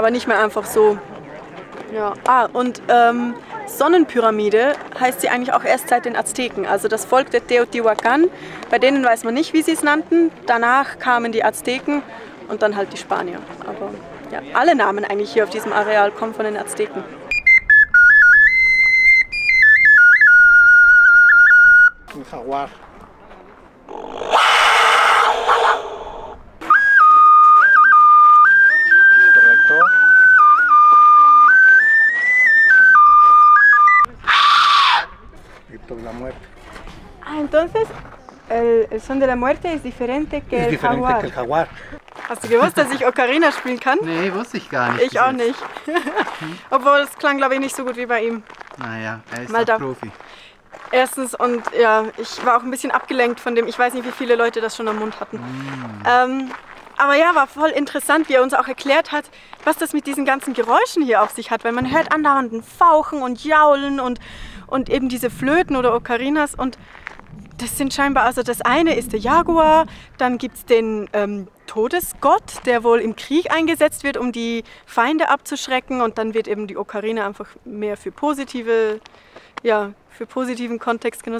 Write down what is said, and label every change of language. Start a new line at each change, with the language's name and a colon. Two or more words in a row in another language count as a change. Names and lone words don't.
German: Aber nicht mehr einfach so. Ja. Ah, und Sonnenpyramide heißt sie eigentlich auch erst seit den Azteken. Also das Volk der Teotihuacan, bei denen weiß man nicht, wie sie es nannten. Danach kamen die Azteken und dann halt die Spanier. Aber ja, alle Namen eigentlich hier auf diesem Areal kommen von den Azteken.
Spanish: Un jaguar. Correcto. Esto es la muerte. Ah, entonces el son de la muerte es diferente que Es el diferente jaguar. que el jaguar.
German: Hast du gewusst, dass ich Ocarina spielen kann? Nee, wusste ich gar nicht. Ich auch nicht. Obwohl es klang, glaube ich, nicht so gut wie bei ihm. Naja, er ist Mal auch da. Profi. Erstens und ja, ich war auch ein bisschen abgelenkt von dem, ich weiß nicht, wie viele Leute das schon am Mund hatten. Aber ja, war voll interessant, wie er uns auch erklärt hat, was das mit diesen ganzen Geräuschen hier auf sich hat, weil man hört andauernd ein Fauchen und Jaulen und eben diese Flöten oder Ocarinas und das sind scheinbar, also das eine ist der Jaguar, dann gibt es den Todesgott, der wohl im Krieg eingesetzt wird, um die Feinde abzuschrecken und dann wird eben die Ocarina einfach mehr für positive, ja, für positiven Kontext genutzt.